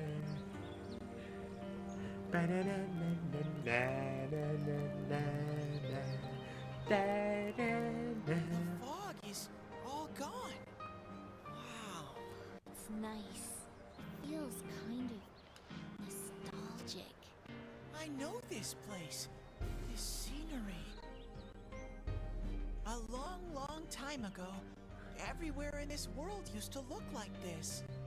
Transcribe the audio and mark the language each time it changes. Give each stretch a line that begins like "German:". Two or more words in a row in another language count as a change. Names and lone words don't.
English: Ba, na, na, na, na, na, na, na, na. Da, da, da. The fog is all gone. Wow. It's nice. It feels kind of nostalgic. I know this place. This scenery. A long, long time ago, everywhere in this world used to look like this.